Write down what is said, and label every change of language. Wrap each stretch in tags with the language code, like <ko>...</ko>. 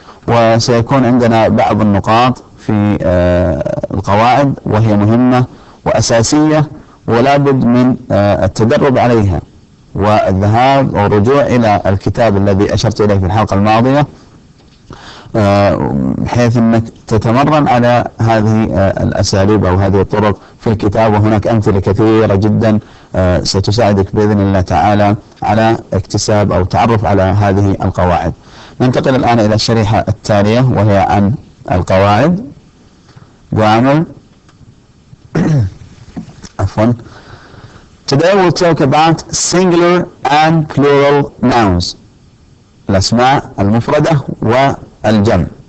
<ar>وسيكون عندنا بعض النقاط في القواعد وهي مهمة وأساسية ولا بد من التدرب عليها والذهاب والرجوع إلى الكتاب الذي أشرت إليه في الحلقة الماضية بحيث أنك تتمرن على هذه الأساليب أو هذه الطرق في الكتاب. وهناك أمثلة كثيرة جدا ستساعدك بإذن الله تعالى على اكتساب أو تعرف على هذه القواعد. ننتقل الآن إلى الشريحة التالية وهي عن القواعد.</ar> <en>Grammar.</en> <ar>عفوا.</ar> <en>Today we'll talk about singular and plural nouns.</en> <ar>الأسماء المفردة والجمع.</ar>